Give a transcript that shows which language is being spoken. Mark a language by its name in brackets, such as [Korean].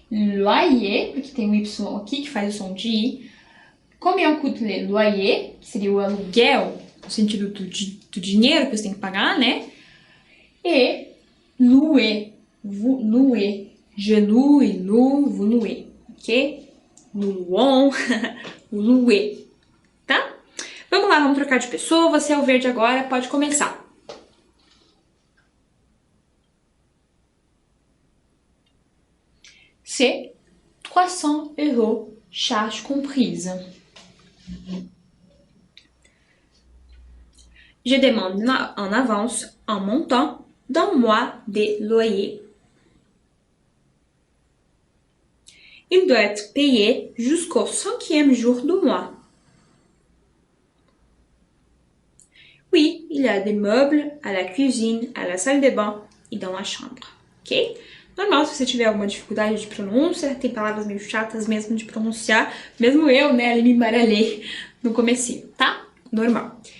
[Portuguese] Loyer, porque tem um Y aqui que faz o som de I. Combien coûte le loyer, que seria o aluguel, no sentido do dinheiro que você tem que pagar, né? [French] E louer, vous louez, je loue, il loue, vous louez, ok? Nous louons, vous louez, tá? [Portuguese] Vamos lá, vamos trocar de pessoa. Você é o verde agora, pode começar. [French] C'est 300 € charge comprise. Je demande en avance un montant d'un mois de loyer. Il doit être payé jusqu'au 5e jour du mois. Oui, il y a des meubles à la cuisine, à la salle de bain e dans la chambre, ok? [Portuguese] Normal, se você tiver alguma dificuldade de pronúncia, tem palavras meio chatas mesmo de pronunciar, mesmo eu, né, ali me embaralhei no comecinho, tá? Normal.